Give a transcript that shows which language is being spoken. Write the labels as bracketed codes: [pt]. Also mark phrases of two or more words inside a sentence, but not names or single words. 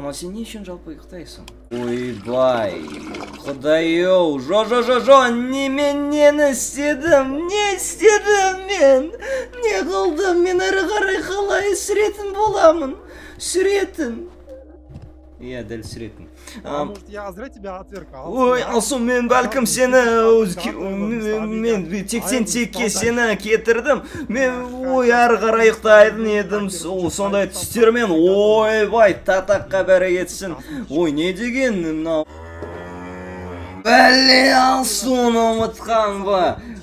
[kk] А сен не үшін жалпы ұйықтайсың? Ойбай. Құдай-ау. Жо. Мен нені істедім? Не істедім мен? Не қылдым? Мен әрі қарай қалай сүретін боламын? Сүретін. Иә, дәл сүретін. [ru] Может, я зря тебя отвергал. [kk] Ой, Алсу, мен бәлкім сені, мен тектен текке сені кетірдім. Мен, әрі қарай ұйықтайтын едім, сондай түстермен, ойбай, татаққа бәрі кетсін. Ой, не деген, мынау? Бәле, Алсуны ұмытқан ба?